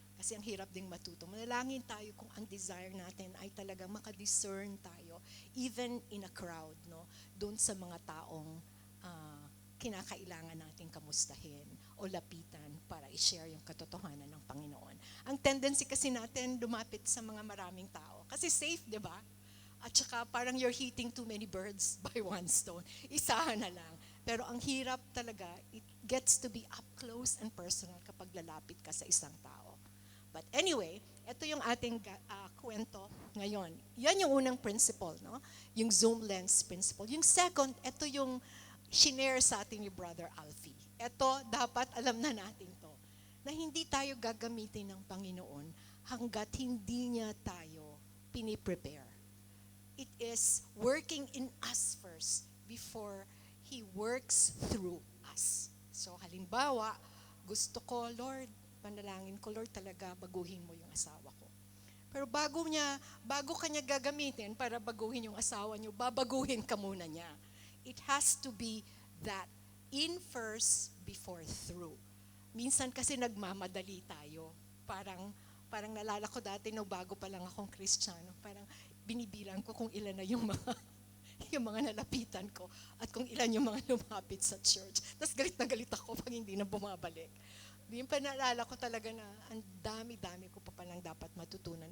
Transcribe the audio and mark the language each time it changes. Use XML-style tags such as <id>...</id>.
<tl>Kasi ang hirap ding matuto. Manalangin tayo kung ang desire natin ay talagang makadiscern tayo,</tl> <en>even in a crowd,</en> <tl>no? Doon sa mga taong kinakailangan natin kamustahin o lapitan para i-share yung katotohanan ng Panginoon. Ang tendency kasi natin lumapit sa mga maraming tao. Kasi safe, di ba? At saka parang</tl> <en>you're hitting too many birds by one stone.</en> <tl>Isahan na lang. Pero ang hirap talaga,</tl> <en>it gets to be up close and personal</en> <tl>kapag lalapit ka sa isang tao.</tl> <en>But anyway,</en> <tl>ito yung ating kwento ngayon. Yan yung unang principle, no? Yung zoom lens principle. Yung second, ito yung shinare sa atin ni Brother Alfie. Ito, dapat alam na natin to, na hindi tayo gagamitin ng Panginoon hanggat hindi niya tayo piniprepare.</tl> <en>It is working in us first before He works through us.</en> <tl>So halimbawa, gusto ko, Lord, panalangin ko, Lord, talaga baguhin mo yung asawa ko. Pero bago kanya gagamitin para baguhin yung asawa niyo, babaguhin ka muna niya.</tl> <en>It has to be that in first before through.</en> <tl>Minsan kasi nagmamadali tayo. Parang nalala ko dati no, bago pa lang akong Kristiyano, parang binibilang ko kung ilan na yung mga nalapitan ko at kung ilan yung mga lumapit sa church. Tapos galit na galit ako pag hindi na bumabalik. Yung panalala ko talaga na ang dami-dami ko pa palang dapat matutunan.</tl>